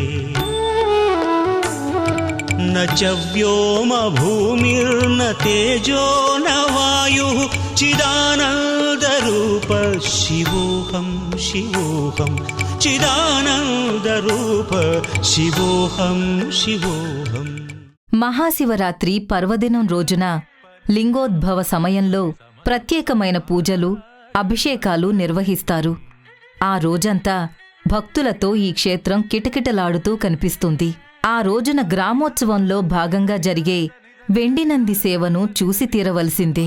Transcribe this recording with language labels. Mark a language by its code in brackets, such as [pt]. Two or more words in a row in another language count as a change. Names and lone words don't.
[sa] न च व्योम भूमिर्न तेजो न वायुः चिदानन्दरूप शिवोऽहं शिवोऽहं चिदानन्दरूप शिवोऽहं शिवोऽहं. [te] మహాశివరాత్రి పర్వదినం రోజున లింగోద్భవ సమయంలో ప్రత్యేకమైన పూజలు అభిషేకాలు నిర్వహిస్తారు. ఆ రోజంతా భక్తులతో ఈ క్షేత్రం కిటకిటలాడుతూ కనిపిస్తుంది. ఆ రోజున గ్రామోత్సవంలో భాగంగా జరిగే వెండినంది సేవను చూసి తీరవలసిందే.